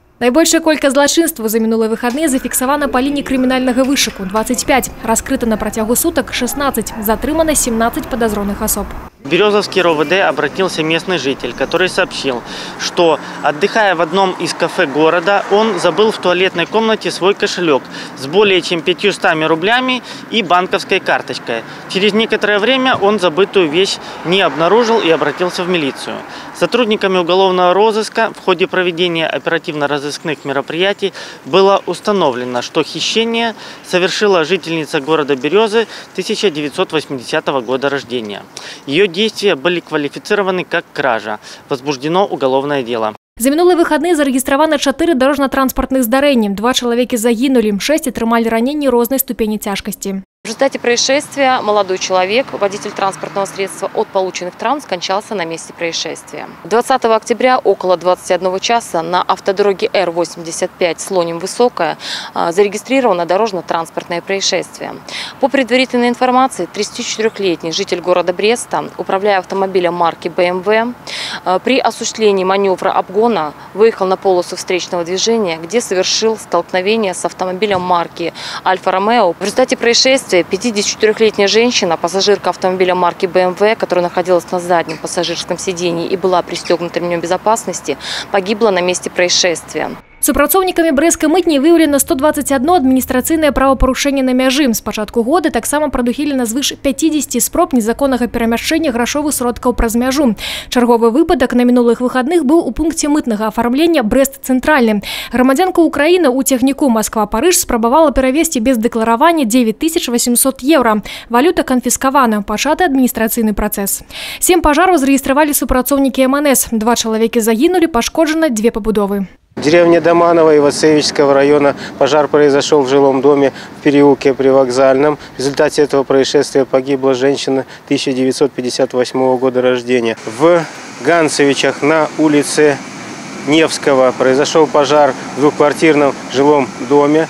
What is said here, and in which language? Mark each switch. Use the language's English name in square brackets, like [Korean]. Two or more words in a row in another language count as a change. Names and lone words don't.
[Belarusian] Найбольшая колькасць злачынстваў за мінулыя выхадныя зафіксавана па лініі крымінальнага вышуку – 25. Раскрыта на працягу суток – 16. Затрымана 17 [Russian] подозреваемых особ. В Березовский РОВД обратился местный житель, который сообщил, что, отдыхая в одном из кафе города, он забыл в туалетной комнате свой кошелек с более чем 500 рублями и банковской карточкой. Через некоторое время он забытую вещь не обнаружил и обратился в милицию. Сотрудниками уголовного розыска в ходе проведения оперативно-розыскных мероприятий было установлено, что хищение совершила жительница города Березы 1980 года рождения. Ее действия были квалифицированы как кража. Возбуждено уголовное дело. [Belarusian] За мінулыя выхадныя зарэгістравана 4 дорожно-транспортных здарэнні. 2 чалавекі загінулі, 6 атрымалі раненні рознай ступені цяжкасці. [Russian] В результате происшествия молодой человек, водитель транспортного средства, от полученных травм скончался на месте происшествия. 20 октября около 21 часа на автодороге Р-85 Слоним-Высокая зарегистрировано дорожно-транспортное происшествие. По предварительной информации, 34-летний житель города Бреста, управляя автомобилем марки BMW, при осуществлении маневра обгона выехал на полосу встречного движения, где совершил столкновение с автомобилем марки Альфа-Ромео. В результате происшествия 54-летняя женщина, пассажирка автомобиля марки BMW, которая находилась на заднем пассажирском сидении и была пристегнута ремнем безопасности, погибла на месте происшествия. [Belarusian] Супрацоўнікамі брэсцкай мытні выяўлена 121 адміністрацыйнае правапарушэнне на мяжы. З пачатку года таксама прадухілена звыш 50 спроб незаконнага перамяшчэння грашовых сродкаў праз мяжу. Чарговы выпадак на мінулых выхадных быў у пункце мытнага афармлення Брэст-Цэнтральны. Грамадзянка Украіны ў цягніку Москва-Парыж спрабавала перавесці без дэкларавання 9800 евро. Валюта канфіскавана. Пачаты адміністрацыйны працэс. 7 пажараў зарэгістравалі супрацоўнікі МНС. 2 чалавекі загінулі, пашкоджана 2 пабудовы. [Russian] В деревне Доманово Ивацевичского района пожар произошел в жилом доме в переулке Привокзальном. В результате этого происшествия погибла женщина 1958 года рождения. В Ганцевичах на улице Невского произошел пожар в двухквартирном жилом доме.